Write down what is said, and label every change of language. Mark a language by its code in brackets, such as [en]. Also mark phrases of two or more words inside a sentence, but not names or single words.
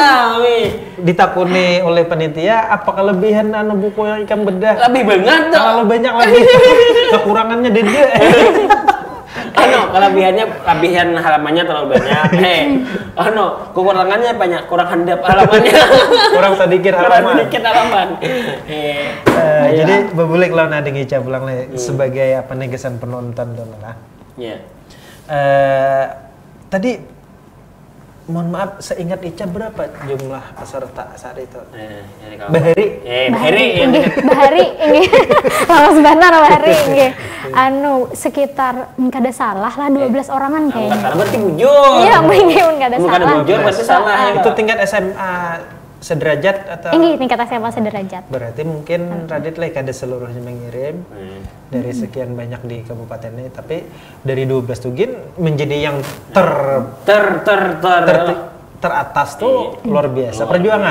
[bjn] ditakuni oleh panitia, apa kelebihan buku yang Ikam bedah? Lebih banget tuh. Terlalu banyak lagi. Kekurangannya dede. Kelebihan halamannya terlalu banyak. Kekurangannya banyak, kurang handap halamannya. Kurang sedikit halaman. Jadi bebulik lawan ading Ica pulang sebagai kesan penonton dulu lah. Iya. Tadi mohon maaf, seingat Ica berapa jumlah peserta saat itu? Bahari. Bahari ini. Lawas benar Bahari ini. Sekitar kada salah lah 12 orangan kayaknya. Enggak salah berarti bujur. Iya, mungkin kada salah. Bukan bujur berarti salah. Itu tingkat SMA sederajat atau? Tingkat SMA sederajat. Berarti mungkin Radit kada seluruhnya mengirim dari sekian banyak di kabupaten ini, tapi dari 12 tugin menjadi yang teratas tuh luar biasa perjuangan.